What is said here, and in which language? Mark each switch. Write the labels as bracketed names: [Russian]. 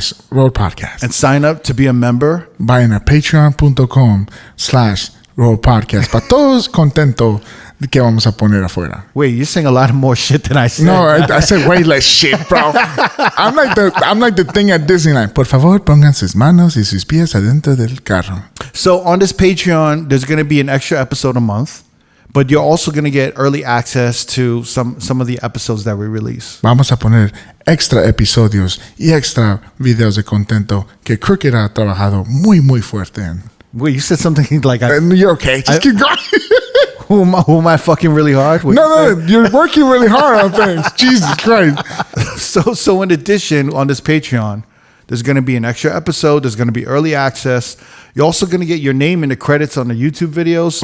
[English] /R.O.A.D podcast. And sign up to be a member. [Spanish] Vayan a patreon.com/R.O.A.D podcast. Para todos contentos de que vamos a poner afuera. [English] Wait, you're saying a lot more shit than I said. No, I said way less shit, bro. I'm like the thing at Disneyland. [Spanish] Por favor, pongan sus manos y sus pies adentro del carro. [English] So on this Patreon, there's going to be an extra episode a month, but you're also going to get early access to some of the episodes that we release. [Spanish] Vamos a poner extra episodios y extra videos de contento que Crooked ha trabajado muy fuerte en. [English] Wait, you said something like you're okay. Just keep going. Who am I fucking really hard? No, you're working really hard on things. Jesus Christ. So in addition, on this Patreon, there's going to be an extra episode. There's going to be early access. You're also going to get your name in the credits on the YouTube videos.